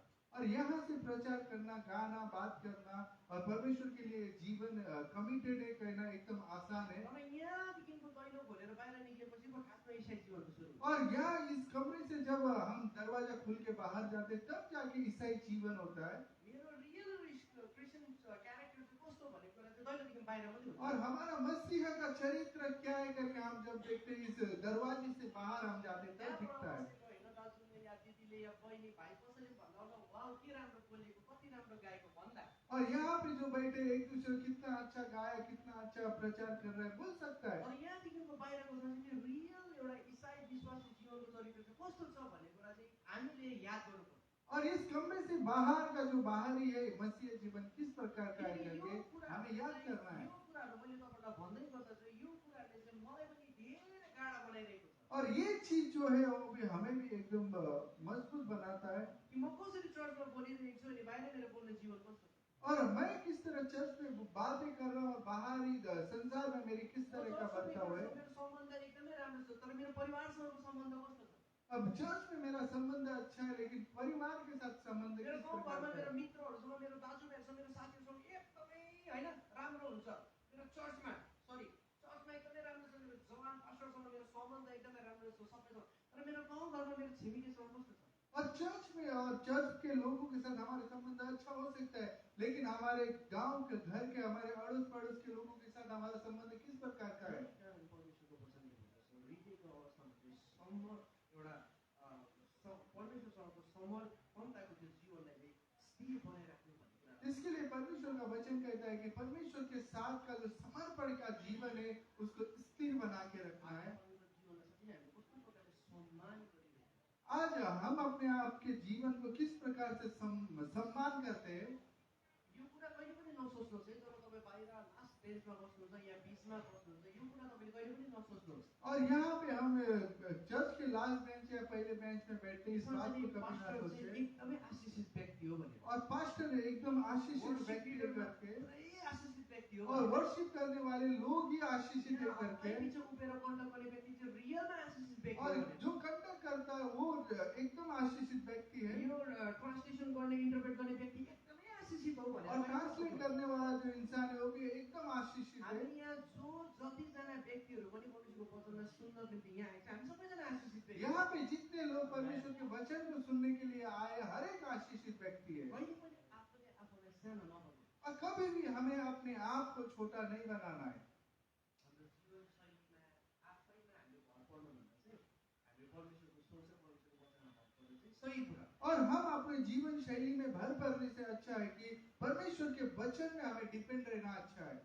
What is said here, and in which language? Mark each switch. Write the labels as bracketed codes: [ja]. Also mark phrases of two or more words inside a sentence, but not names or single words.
[hi] और यहाँ से प्रचार करना, गाना, बात करना और परमेश्वर के लिए जीवन कमिटेड है कहना एकदम आसान है। [ne] तर यहाँदेखिको दैलो खोलेर बाहिर निस्केपछि पो खासमा इसाई जीवनको सुरु हुन्छ। [hi] और यहाँ इस कमरे से जब हम दरवाजा खुल के बाहर जाते तब जाके ईसाई जीवन होता है। [ne] मेरो [en] real Christian character [ne] चाहिँ कस्तो भन्ने कुरा चाहिँ दैलोदेखि बाहिर मात्रै हुन्छ। [hi] और हमारा मसीह का चरित्र क्या है करके हम जब देखते हैं इस दरवाजे से बाहर हम जाते तब दिखता है। [ne] होइन दाजुले या दिदीले या बहिनी भाइ कसैले भन्दा वाउ के राम्रो बोलेको, कति राम्रो गाएको भन्दा [hi] और यहाँ पे जो बैठे एक दूसरे कितना अच्छा गाया, कितना अच्छा प्रचार कर रहा है बोल सकता है। और [ne] यहाँदेखिको बाहिरको चाहिँ रियल एउटा इसाई विश्वासी जीवनको चरित्र चाहिँ कस्तो छ भन्ने कुरा चाहिँ हामीले याद गर्नुपर्छ। [hi] और इस कमरे से बाहर का जो बाहरी है मसीह जीवन किस प्रकार का है करके हमें याद करना है। [ne] यो कुराहरू मैले तपाईँलाई भन्दै गर्दा चाहिँ यो कुराहरूले चाहिँ मलाई पनि धेरै गाढा बनाइरहेको छ। [hi] और ये चीज जो है वो भी हमें भी एकदम मजबूत बनाता है [ne] कि म कसरी चर्चमा बोलिरहेको छु अनि बाहिर मेरो बोल्ने जीवन कस्तो छ। [hi] और मैं किस तरह चर्च में बातें कर रहा हूँ और बाहरी संसार में मेरी किस तरह का बर्ताव है। [ne] मेरो सम्बन्ध एकदमै राम्रो छ, तर मेरो परिवारसँगको सम्बन्ध कस्तो छ। [hi] अब चर्च में मेरा संबंध अच्छा है लेकिन परिवार के साथ संबंध [ne] मेरो [hi] किस [ne] गाउँ [hi] प्रकार [ne] घरमा [hi] का [ne] मेरो [hi] है। [ne] मित्रहरूसँग, मेरो दाजुभाइहरूसँग, मेरो साथीहरूसँग एकदमै होइन राम्रो हुन्छ। मेरो चर्चमा एकदमै राम्रो छ, मेरो जवान पास्टरसँग मेरो सम्बन्ध एकदमै राम्रो छ सबैसँग। तर मेरो गाउँ घरमा मेरो छिमेकीसँग कस्तो छ। [hi] और चर्च में और चर्च के लोगों के साथ हमारे संबंध अच्छा हो सकता है लेकिन हमारे गांव के, घर के, हमारे अड़ोस पड़ोस के लोगों के साथ हमारा संबंध किस प्रकार का है। [ne] परमेश्वरको वचनले भन्दछ हृदयको अवस्थामा चाहिँ एउटा परमेश्वरसँगको समर्पणताको त्यो जीवनलाई चाहिँ स्थिर बनाइराख्नु भन्ने कुरा। [hi] इसके लिए परमेश्वर का वचन कहता है कि परमेश्वर के साथ का जो समर्पण का जीवन है उसको स्थिर बना के रखना है। [ne] जीवनलाई चाहिँ हामी कस्तो प्रकारले सम्मान गरिरहेको। [hi] आज हम अपने आप के जीवन को किस प्रकार से सम्मान करते हैं। [ne] यो कुरा कहिले पनि नसोच्नुहोस् है, जब तपाईँ बाहिर [en] last benchमा [ne] बस्नुहुन्छ या बिचमा बस्नुहुन्छ, यो कुरा तपाईँले कहिले पनि नसोच्नुहोस्। [hi] और यहाँ पे हम चर्च के [en] last bench [hi] या पहले बेंच में बैठते इस बात को कभी ना सोचे। [ne] एकदमै आशीषित व्यक्ति हो भनेर। [hi] और पास्टर एकदम आशीषित व्यक्ति है करके [ne] पुरै आशीषित व्यक्ति हो [hi] और वर्शिप करने वाले लोग ही आशीषित है करके [ne] पछि उभिएर कन्डक्ट गर्ने व्यक्ति चाहिँ रियलमा आशीषित व्यक्ति हो [hi] और [ne] भनेर। [hi] जो कंडक्ट करता है वो एकदम आशीषित व्यक्ति है। [ne] यो ट्रान्सलेसन गर्ने, इन्टरप्रेट गर्ने व्यक्ति एकदमै आशीषित हो भनेर। [hi] और ट्रांसलेट करने वाला जो इंसान है वो भी एकदम आशीषित है। [ne] हामी यहाँ जो जतिजना व्यक्तिहरू पनि परमेश्वरको वचनलाई सुन्न निम्ति यहाँ आएका हामी सबैजना आशीषित व्यक्ति। [hi] यहाँ पे जितने लोग परमेश्वर के वचन को सुनने के लिए आए हर एक आशीषित व्यक्ति है। [ne] कहिले पनि आफूले आफूलाई सानो नबनाउनु। [hi] और कभी भी हमें अपने आप को छोटा नहीं बनाना है। [ne] हाम्रो जीवनशैलीमा आफैमा हामीले भर पर्नुभन्दा चाहिँ हामीले परमेश्वरको सोच र परमेश्वरको वचनमा भर पर्नु चाहिँ सही कुरा। [hi] और हम अपने जीवन शैली में भर पड़ने से अच्छा है कि परमेश्वर के वचन में हमें डिपेंड रहना अच्छा है।